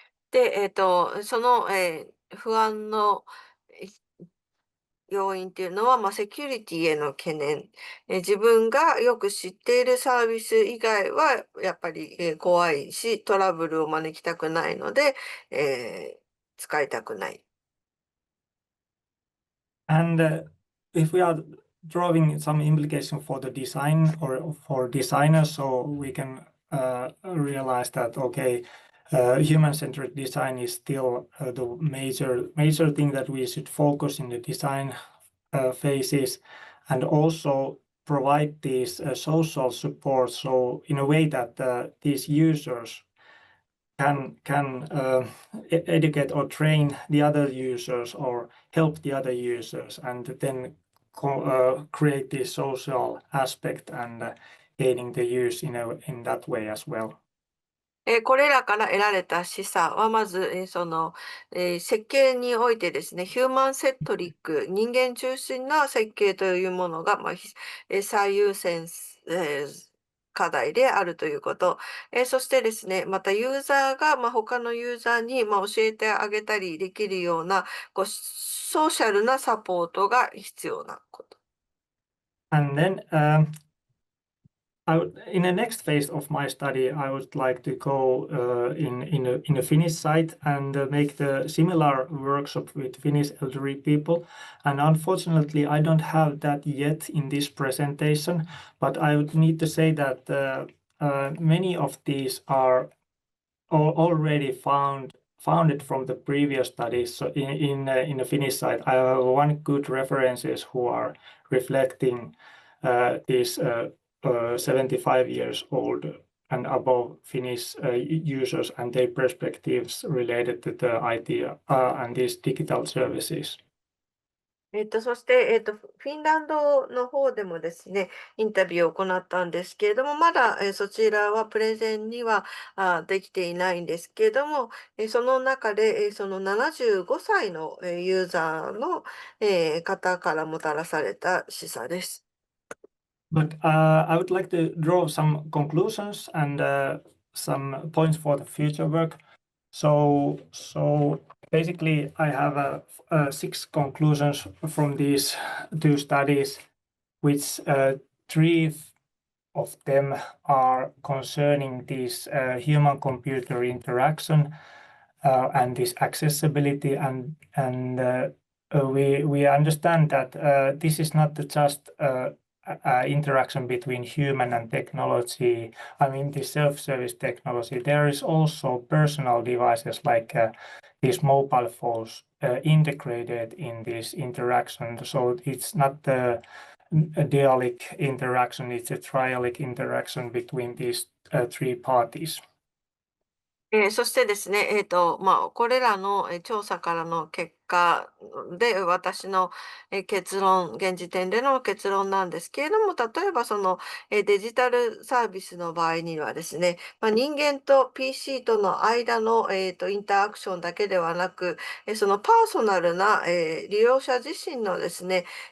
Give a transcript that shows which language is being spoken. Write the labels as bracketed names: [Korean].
[Japanese] で、その、不安の要因っていうのは、セキュリティへの懸念。自分がよく知っているサービス以外は、やっぱり、怖いし、トラブルを招きたくないので、使いたくない。 [English] And if we are drawing some implication for the design or for designers, so we can realize that, okay, human-centered design is still the major thing that we should focus in the design phases, and also provide these social support, so in a way that these users can educate or train the other users or help the other users, and then create this social aspect and gaining the use in that way as well. [Japanese] これらから得られた示唆は、まず、設計においてですね、ヒューマンセットリック、人間中心な設計というものが、最優先、課題であるということ。そしてですね、またユーザーが、他のユーザーに、教えてあげたりできるような、ソーシャルなサポートが必要なこと。 [English] And then in the next phase of my study, I would like to go in a Finnish site and make the similar workshop with Finnish elderly people. And unfortunately, I don't have that yet in this presentation, but I would need to say that many of these are already founded from the previous studies. So in the Finnish side, I have one good references who are reflecting these 75 years old and above Finnish users and their perspectives related to the IT and these digital services. [Japanese] そして、フィンランドの方でもですね、インタビューを行ったんですけれども、まだ、そちらはプレゼンには、できていないんですけれども、その中で、その75歳の、ユーザーの、方からもたらされた示唆です。 [English] But I would like to draw some conclusions and some points for the future work. So basically, I have 6 conclusions from these 2 studies, which 3 of them are concerning this human-computer interaction and this accessibility, and we understand that this is not just interaction between human and technology. I mean, the self-service technology. There is also personal devices like these mobile phones integrated in this interaction. So it's not a dialic interaction, it's a trialic interaction between these 3 parties. [Japanese] そしてですね、これらの、調査からの結果で、私の、現時点での結論なんですけれども、例えばその、デジタルサービスの場合にはですね、人間と PC との間の、インタアクションだけではなく、そのパーソナルな、利用者自身のですね、